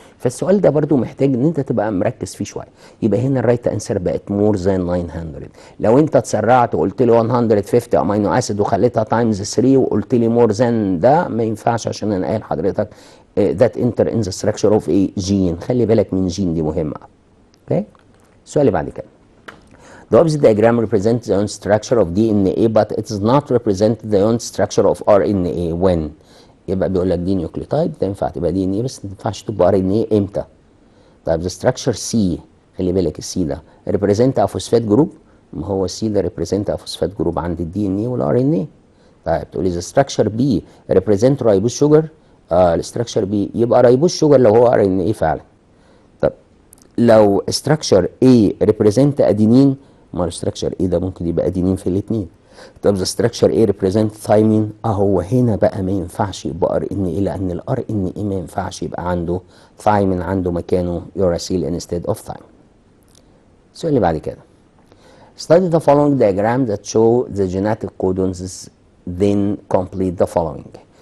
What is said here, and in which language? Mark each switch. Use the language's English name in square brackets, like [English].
[Arabic] فالسؤال ده برضو محتاج ان انت تبقى مركز فيه شويه. يبقى هنا الرايت انسر بقت مور ذان 900. لو انت اتسرعت وقلت لي 150 امينو اسيد وخليتها تايمز 3 وقلت لي مور ذان، ده ما ينفعش، عشان انا قايل لحضرتك [English] that enter in the structure of a gene. [Arabic] خلي بالك من جين، دي مهمه. اوكي. السؤال اللي بعد كده، [English] the opposite diagram represents the unit structure of DNA but it does not represent the unit structure of RNA when. [Arabic] يبقى بيقول لك دي نيوكليوتايد تنفع تبقى دي ان ايه، بس ما تنفعش تبقى ار ان ايه امتى؟ طيب [English] the structure C، [Arabic] خلي بالك السي ده [English] represent a phosphate group، [Arabic] ما هو السي ده represent a phosphate group عند الدي ان ايه والار ان ايه. [English] طيب تقول لي the structure B represent ribose sugar، [Arabic] الستراكشر B يبقى ريبوز شوجر لو هو ار ان ايه فعلا. طب لو [English] structure A represent [Arabic] ادينين، ما الستراكشر A ده ممكن يبقى ادينين في الاثنين. [English] طب the structure A represent thymine. [Arabic] هو هنا بقى ما ينفعش يبقى ار ان ايه، لان الار ان ايه ما ينفعش يبقى عنده ثايمين، عنده مكانه يوراسيل [English] instead of thymine. [Arabic] السؤال اللي بعد كده [English] study the following diagram that show the genetic codons then complete the following.